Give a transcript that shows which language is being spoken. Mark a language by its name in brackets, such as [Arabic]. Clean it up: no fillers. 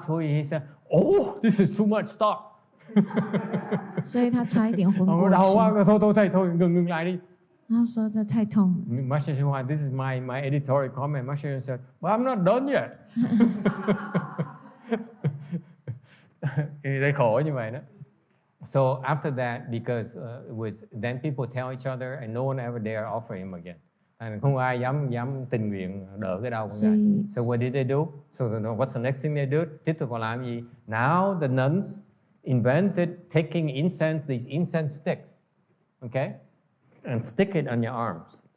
[English] So he said, "Oh, this is too much stuff." [Chinese] 所以他差一点昏过去。 [Vietnamese] đau quá, thôi, ngừng lại đi. [Chinese] 他说这太痛了。 [English] Master Shiva, this is my editorial comment. Master Shiva said, "But I'm not done yet." [Vietnamese] Thì khổ như vậy đó. [English] So after that, because then people tell each other, and no one ever dare offer him again. [Vietnamese] Không ai dám tình nguyện đỡ cái đau của Ngài. [English] So what did they do? So what's the next thing they do? [Vietnamese] Tiếp tục họ làm gì? [English] Now the nuns invented taking incense, these incense sticks, okay, and stick it on your arms.